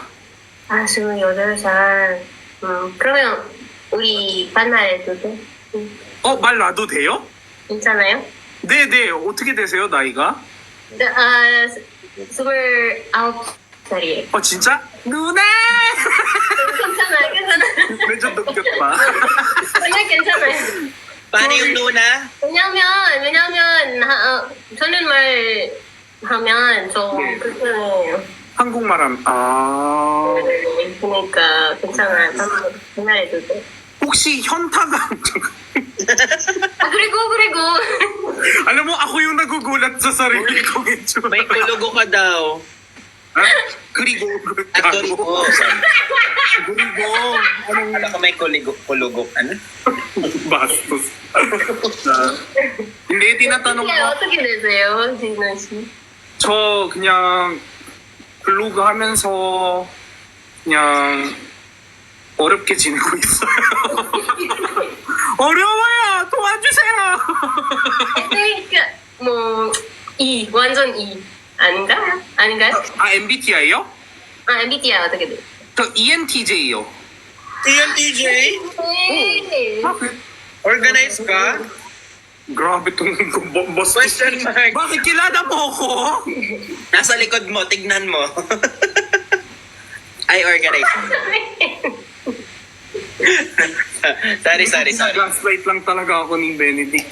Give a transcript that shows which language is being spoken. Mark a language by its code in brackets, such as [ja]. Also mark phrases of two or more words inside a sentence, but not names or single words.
[ko] 아, 28살. 그러면 우리 만나도 돼? 말 놔도 돼요? 괜찮아요? 네. 어떻게 되세요, 나이가? 29살이에요. 진짜? 누나! 괜찮아요. [tl] medyo dugyot pa. [ko] 그냥 괜찮아요. [tl] Paano yung Luna? [ko] 왜냐면, 저는 말 하면 좀 네. 불편해요. 한국말 그러니까 괜찮아요. 전화해도 돼. 혹시 현타가 그리고 [tl] alam mo, ako yung nagugulat sa sarili kong itsura. May kulugo ka daw. Ha? Kurigo. Kulugo. Kurigo. Alam ko may kulugo. Ano? Bastos. Hindi, tinatanong ko. [ko] 어떻게 되세요, 진아 씨? 저 그냥 블로그 하면서 그냥 어렵게 지내고 있어요. 어려워요. 도와주세요. 그러니까 뭐 완전 아닌가? 아닌가요? 아 MBTI요? MBTI 어떻게 돼? 저 ENTJ요. TNTJ? 네. [tl] Organize ka? Grabe tong boss. [en] Question mark. [tl] Bakit kilala mo ako? Nasa likod mo, tignan mo. Ay, organize mo. sorry. Gaslight lang talaga ako ni Benedict.